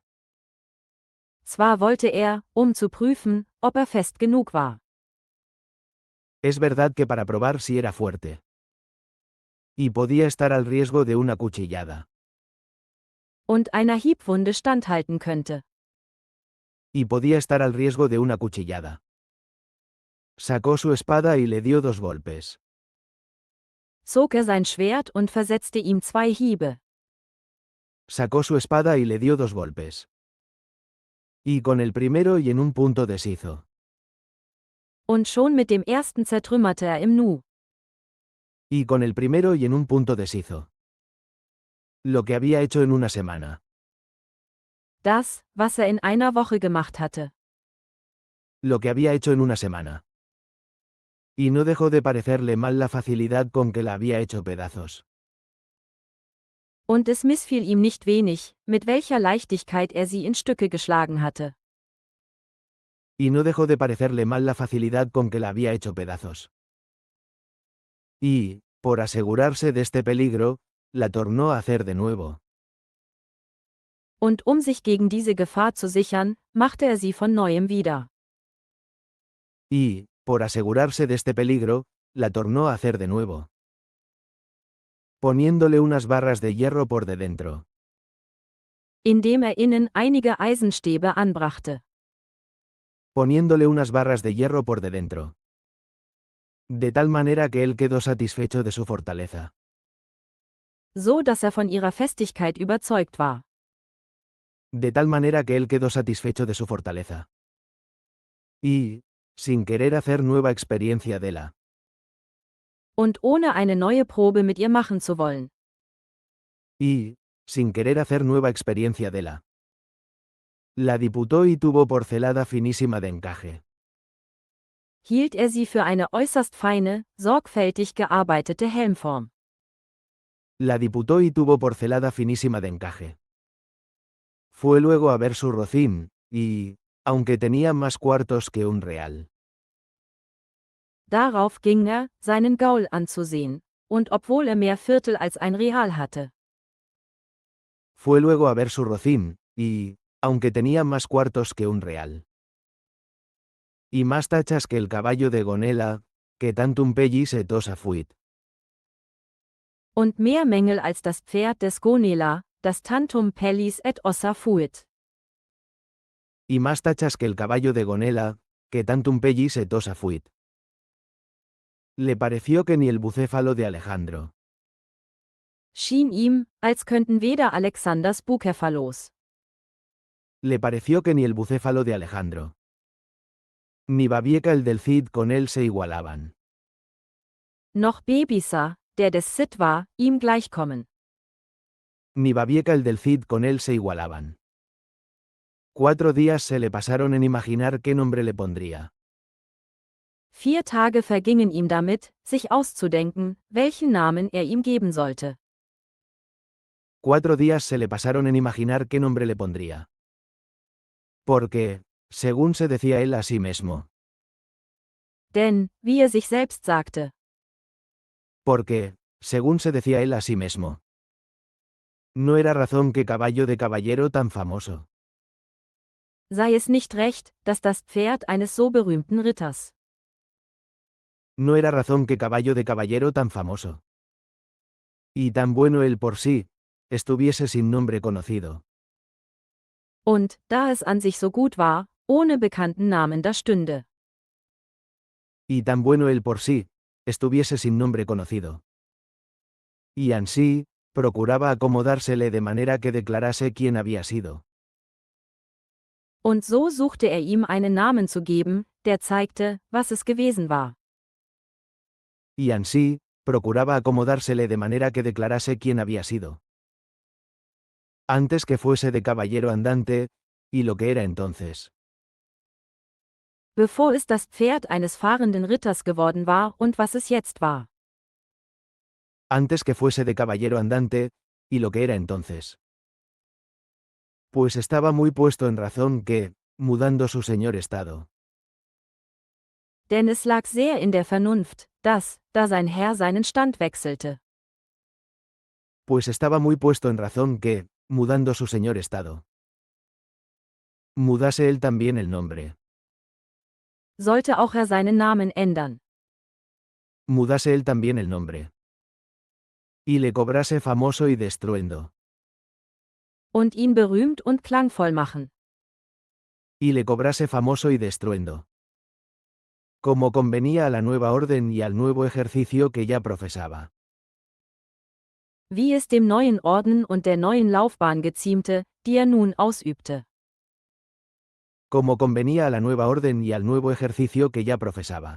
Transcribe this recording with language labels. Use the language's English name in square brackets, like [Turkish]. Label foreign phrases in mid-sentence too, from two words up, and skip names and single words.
[German] Zwar wollte er, zu prüfen, ob er fest genug war. [Spanish] Es verdad que para probar si era fuerte. Y podía estar al riesgo de una cuchillada. [German] Und einer Hiebwunde standhalten könnte. [Spanish] Y podía estar al riesgo de una cuchillada. Sacó su espada y le dio 2 golpes. [German] Zog er sein Schwert und versetzte ihm 2 Hiebe. [Spanish] Sacó su espada y le dio 2 golpes. Y con el primero y en un punto deshizo. [German] Und schon mit dem ersten zertrümmerte er im Nu. [Spanish] Y con el primero y en un punto deshizo. Lo que había hecho en una semana. [German] Das, was er in einer Woche gemacht hatte. [Spanish] Lo que había hecho en una semana. Y no dejó de parecerle mal la facilidad con que la había hecho pedazos. [German] Und es missfiel ihm nicht wenig, mit welcher Leichtigkeit er sie in Stücke geschlagen hatte. [Spanish] Y no dejó de parecerle mal la facilidad con que la había hecho pedazos. Y, por asegurarse de este peligro, la tornó a hacer de nuevo. [German] Und sich gegen diese Gefahr zu sichern, machte er sie von neuem wieder. [Spanish] Y, por asegurarse de este peligro, la tornó a hacer de nuevo. Poniéndole unas barras de hierro por de dentro. [German] Indem er innen einige Eisenstäbe anbrachte. [Spanish] Poniéndole unas barras de hierro por de dentro. De tal manera que él quedó satisfecho de su fortaleza. [German] So dass er von ihrer Festigkeit überzeugt war. [Spanish] De tal manera que él quedó satisfecho de su fortaleza. Y, sin querer hacer nueva experiencia de la. [German] Und ohne eine neue Probe mit ihr machen zu wollen. [Spanish] Y, sin querer hacer nueva experiencia de la. La diputó y tuvo porcelada finísima de encaje. [German] Hielt er sie für eine äußerst feine, sorgfältig gearbeitete Helmform. [Spanish] La diputó y tuvo porcelada finísima de encaje. Fue luego a ver su rocín, y, aunque tenía más cuartos que un real. [German] Darauf ging er, seinen Gaul anzusehen, und obwohl er mehr Viertel als ein Real hatte. [Spanish] Fue luego a ver su rocín, y, aunque tenía más cuartos que un real. Y más tachas que el caballo de Gonela, que [Latin] tantum pellis et ossa fuit. [German] Und mehr Mängel als das Pferd des Gonela, das [Latin] tantum pellis et ossa fuit. [Spanish] Y más tachas que el caballo de Gonela, que [Latin] tantum pellis et ossa fuit. [Spanish] Le pareció que ni el bucéfalo de Alejandro, [German] Schien ihm, als könnten weder Alexanders Bucephalos, [Spanish] le pareció que ni el bucéfalo de Alejandro, ni Babieca el del Cid con él se igualaban. [German] noch Bebisa, der des Cid war, ihm gleichkommen. [Spanish] Ni Babieca el del Cid con él se igualaban. 4 días se le pasaron en imaginar qué nombre le pondría. [German] 4 Tage vergingen ihm damit, sich auszudenken, welchen Namen er ihm geben sollte. [Spanish] 4 días se le pasaron en imaginar qué nombre le pondría. Porque, según se decía él a sí mismo. [German] Denn, wie er sich selbst sagte, [Spanish] Porque, según se decía él a sí mismo. No era razón que caballo de caballero tan famoso. [German] sei es nicht recht, dass das Pferd eines so berühmten Ritters, [Spanish] No era razón que caballo de caballero tan famoso. Y tan bueno él por sí, estuviese sin nombre conocido. [German] und, da es an sich so gut war, ohne bekannten Namen da stünde. [Spanish] Y tan bueno él por sí, estuviese sin nombre conocido. Y ansí, procuraba acomodársele de manera que declarase quién había sido. [German] Und so suchte er ihm einen Namen zu geben, der zeigte, was es gewesen war. [Spanish] Y ansí, procuraba acomodársele de manera que declarase quién había sido. Antes que fuese de caballero andante, y lo que era entonces. [German] Bevor es das Pferd eines fahrenden Ritters geworden war und was es jetzt war. [Spanish] Antes que fuese de caballero andante, y lo que era entonces. Pues estaba muy puesto en razón que, mudando su señor estado. [German] Denn es lag sehr in der Vernunft, dass, da sein Herr seinen Stand wechselte. [Spanish] Pues estaba muy puesto en razón que, mudando su señor estado. Mudase él también el nombre. [German] Sollte auch er seinen Namen ändern. [Spanish] Mudase él también el nombre. Y le cobrase famoso y de estruendo. [German] Und ihn berühmt und klangvoll machen. [Spanish] Y le cobrase famoso y de estruendo. Como convenía a la nueva orden y al nuevo ejercicio que ya profesaba. [German] Wie es dem neuen Orden und der neuen Laufbahn geziemte, die er nun ausübte. [Spanish] Como convenía a la nueva orden y al nuevo ejercicio que ya profesaba.